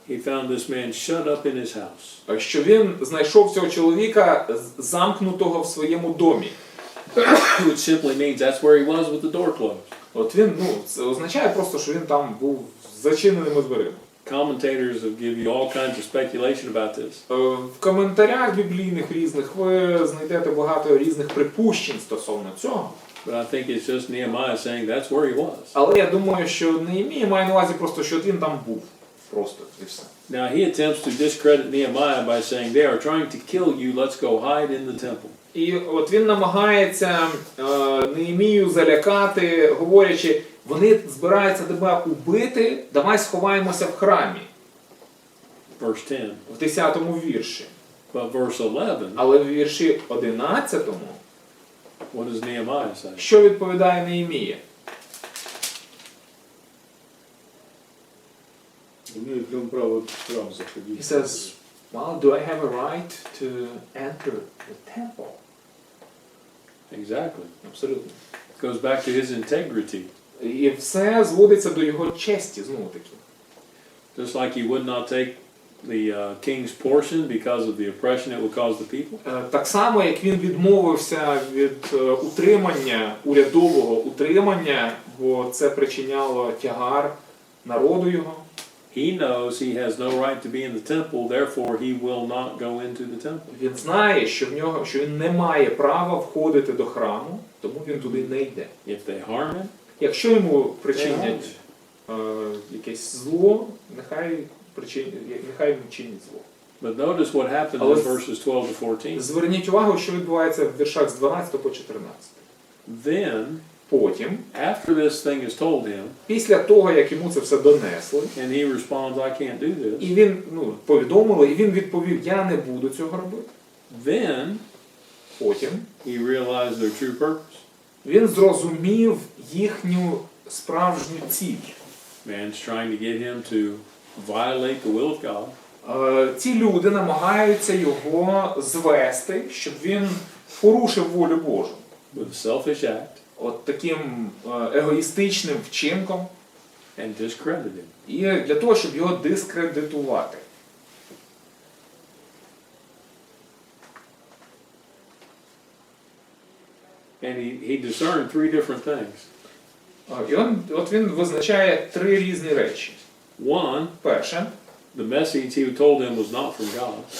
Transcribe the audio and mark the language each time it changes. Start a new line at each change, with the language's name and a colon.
English: he found this man shut up in his house.
Ukrainian: що він знайшов цього чоловіка замкнутого в своєму домі.
English: Which simply means that's where he was with the door closed.
Ukrainian: От він, це означає просто, що він там був з зачиненими дверима.
English: Commentators have give you all kinds of speculation about this.
Ukrainian: В коментарях біблійних різних ви знайдете багато різних припущень стосовно цього.
English: But I think it's just Nehemiah saying that's where he was.
Ukrainian: Але я думаю, що Неємія має на увазі просто, що він там був. Просто і все.
English: Now he attempts to discredit Nehemiah by saying they are trying to kill you, let's go hide in the temple.
Ukrainian: І от він намагається Неємію залякати, говорячи, вони збираються тебе убити, давай сховаємося в храмі.
English: Verse 10.
Ukrainian: В 10-му вірші.
English: But verse 11,
Ukrainian: Але в вірші 11-му
English: What does Nehemiah say?
Ukrainian: Що відповідає Неємія?
Russian: Имеет ли он право в храм заходить?
English: He says, well, do I have a right to enter the temple? Exactly.
Ukrainian: Абсолютно.
English: It goes back to his integrity.
Ukrainian: І все зводиться до його честі, знову таки.
English: Just like he would not take the king's portion because of the oppression it would cause the people.
Ukrainian: Так само, як він відмовився від утримання, урядового утримання, бо це причиняло тягар народу його.
English: He knows he has no right to be in the temple, therefore he will not go into the temple.
Ukrainian: Він знає, що він не має права входити до храму, тому він туди не йде.
English: If they harm him,
Ukrainian: Якщо йому причинять якесь зло, нехай йому чинять зло.
English: but notice what happened in verses 12 to 14.
Ukrainian: Зверніть увагу, що відбувається в віршах з 12 по 14.
English: Then,
Ukrainian: Потім,
English: after this thing is told him,
Ukrainian: після того, як йому це все донесли,
English: and he responds, I can't do this,
Ukrainian: і він повідомили, і він відповів, я не буду цього робити.
English: then
Ukrainian: Потім
English: he realized their true purpose.
Ukrainian: він зрозумів їхню справжню ціль.
English: Man's trying to get him to violate the will of God.
Ukrainian: Ці люди намагаються його звести, щоб він порушив волю Божу.
English: With a selfish act
Ukrainian: От таким егоїстичним вчинком,
English: and discredit him.
Ukrainian: і для того, щоб його дискредитувати.
English: And he discerned three different things.
Ukrainian: І от він визначає три різні речі.
English: One,
Ukrainian: Перше,
English: the message he told him was not from God.